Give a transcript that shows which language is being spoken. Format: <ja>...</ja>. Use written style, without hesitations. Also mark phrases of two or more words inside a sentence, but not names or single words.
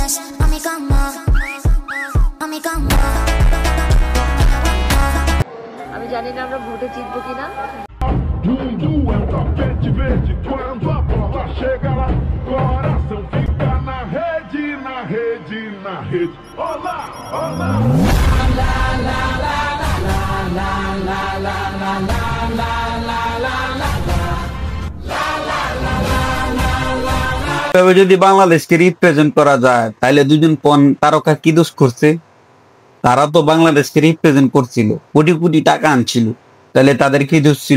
<bn>আমি জানি না আমরা ভোটে জিতবো কিনা।</bn> <pt>Mundo é um tapete verde quando a bola chega lá. Coração fica na rede, na rede, na rede. Olá, olá.</pt> <bn>যদি বাংলাদেশকে রিপ্রেজেন্ট করা যায় তাহলে দুজন কোন তারকা কি দোষ করছে? তারা তো বাংলাদেশকে রিপ্রেজেন্ট করছিল, কোটি কোটি টাকা আনছিল, তাহলে তাদের কি দোষ ছিল?</bn>